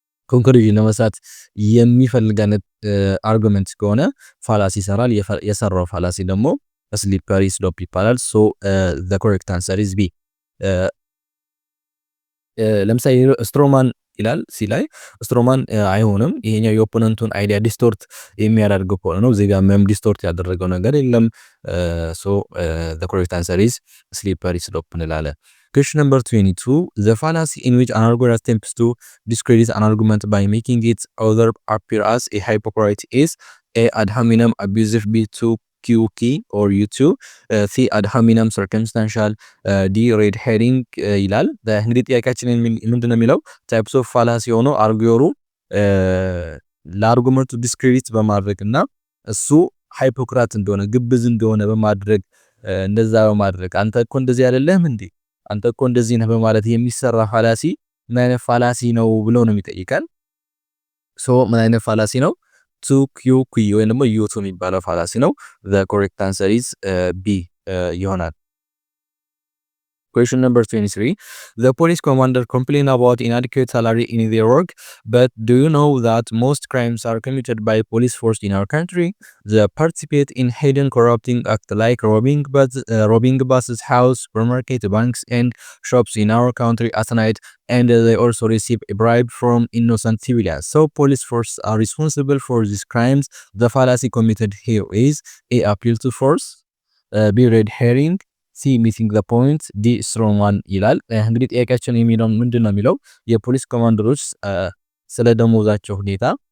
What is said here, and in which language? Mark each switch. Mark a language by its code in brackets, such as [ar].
[am] ኮንክሉዥን ለመስራት የሚፈልግ አይነት አርጉመንት ከሆነ ፋላሲ ይሰራል። የሰራው ፋላሲ ደግሞ ስሊፐሪ ስሎፕ ይባላል። [en] ሶ ዘ ኮሬክት አንሰር ኢዝ ቢ። [am] ለምሳሌ ስትሮማን ይላል ሲ ላይ ስትሮማን አይሆንም። ይሄኛው የኦፖነንቱን አይዲያ ዲስቶርት የሚያደርግ ከሆነ ነው። እዚህ ጋር ምንም ዲስቶርት ያደረገው ነገር የለም። ሶ [en] the correct answer is slippery slope [am] እንላለን። [en] Question number 22. The fallacy in which an arguer attempts to discredit an argument by making its author appear as a hypocrite is A. Ad hominem abusive, B. 2 QK or U2, C. Ad hominem circumstantial, D. [am] red herring ይላል። እንግዲህ ጥያቄያችን ምንድነው የሚለው ታይፕስ ኦፍ ፋላሲ ሆኖ አርጊወሩ ለአርጉመንቱ ዲስክሬዲት በማድረግ እና እሱ ሃይፖክራት እንደሆነ ግብዝ እንደሆነ በማድረግ እንደዛ በማድረግ አንተ እኮ እንደዚህ አይደለም እንዴ አንተ እኮ እንደዚህ ነህ በማለት የሚሰራ ፋላሲ ምን አይነት ፋላሲ ነው ብሎ ነው የሚጠይቀን። ሶ ምን አይነት ፋላሲ ነው? [en] 2QQ [am] ወይም ደግሞ [en] U2 [am] የሚባለው ፋላሲ ነው። [en] the correct answer is B [am] ይሆናል። [en] Question number 23. The police commander complained about inadequate salary in their work, but do you know that most crimes are committed by police force in our country? They participate in hidden corrupting acts like robbing buses, house, supermarket, banks, and shops in our country at night, and they also receive a bribe from innocent civilians. So police force are responsible for these crimes. The fallacy committed here is A. Appeal to force, B. [am] red herring, [en] ሲ ሚሲንግ ዘ ፖይንት ዲ ስትሮንግ ዋን [am] ይላል። እንግዲህ ጥያቄያችን የሚለው ምንድነው የሚለው የፖሊስ ኮማንደሮች ስለ ደሞዛቸው ሁኔታ